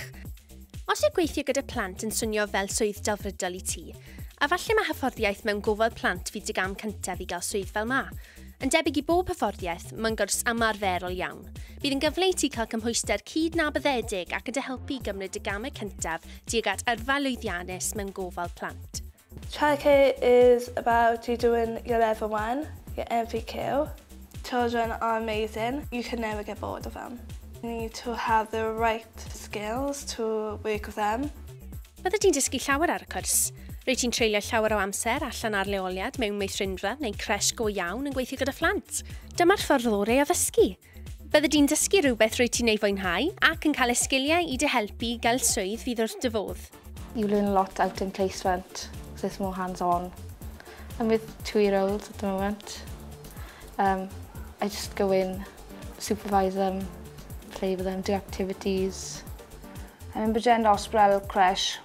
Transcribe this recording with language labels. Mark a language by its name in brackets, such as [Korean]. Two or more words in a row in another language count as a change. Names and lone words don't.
[Welsh] Os yw gweithio gyda plant yn swnio fel swydd delfrydol i ti, a falle mae hyfforddiaeth mewn Gofal Plant fydd dy gam cyntaf i gael swydd fel ma. Yn debyg i bob hyfforddiaeth, mae'n gwrs ymarferol iawn. Bydd yn gyfle i ti cael cymhwyster cyd-nabyddedig ac yn dy helpu i gymryd y gamau cyntaf tuag at yrfa lwyddiannus mewn Gofal Plant. [English] Childcare is about you doing your level 1, your MVQ. Children are amazing. You can never get bored of them. You need to have the right skills to work with them. [Welsh] Bydde ti'n dysgu llawer ar y cwrs? Rwyt ti'n treulio llawer o amser allan ar leoliad mewn meithrinfa neu cresh go iawn yn gweithio gyda phlant. Dyma'r ffordd orau o ddysgu. Bydde ti'n dysgu rhywbeth rwyt ti'n ei fwynhau ac yn cael esgiliau i dy helpu gael swydd fydd wrth dy fodd. [English] You learn a lot out in placement, because it's more hands-on. I'm with 2-year-olds at the moment. I just go in, supervise them, play with them, do activities. I'm in Bridgend Osbrel Creche.